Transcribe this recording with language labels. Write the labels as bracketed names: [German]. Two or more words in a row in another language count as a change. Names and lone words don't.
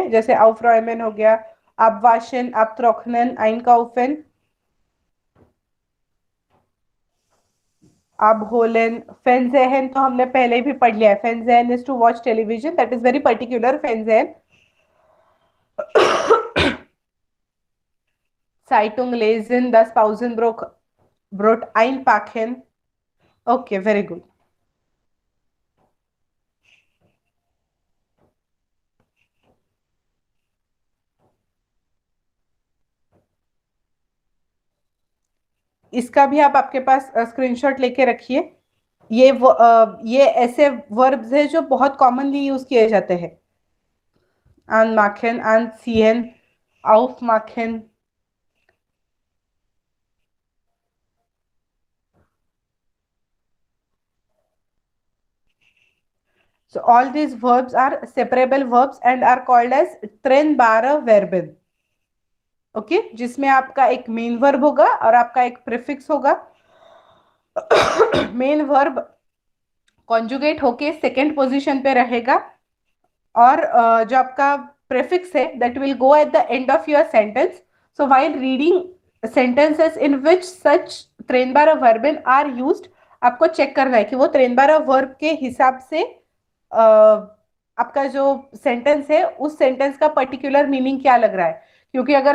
[Hindi] जैसे aufräumen हो गया, [German] abwaschen, abtrocknen, einkaufen, abholen, Fernsehen [Hindi] तो हमने पहले भी पढ़ लिया है। [English] Fernsehen is to watch television, that is very particular Fernsehen। [German] Zeitung lesen, das Pausenbrot einpacken, [English] okay, very good। [Hindi] इसका भी आप आपके पास स्क्रीनशॉट लेके रखिए। ये ऐसे वर्ब्स है जो बहुत कॉमनली यूज किए जाते हैं, [German] anmachen, anziehen, aufmachen। [English] So all these verbs are separable verbs and are called as [German] trennbare Verben, [English] ओके, [Hindi] जिसमें आपका एक मेन वर्ब होगा और आपका एक प्रीफिक्स होगा। [English] main verb [Hindi] कॉन्जुगेट होके [English] second position [Hindi] पे रहेगा, और जो आपका प्रीफिक्स है [English] that will go at the end of your sentence. so while reading sentences in which such [German] trennbare Verben [English] are used, [Hindi] आपको चेक करना है कि वो [German] trennbare Verb [Hindi] के हिसाब से आपका जो सेंटेंस है उस सेंटेंस का पर्टिकुलर मीनिंग क्या लग रहा है।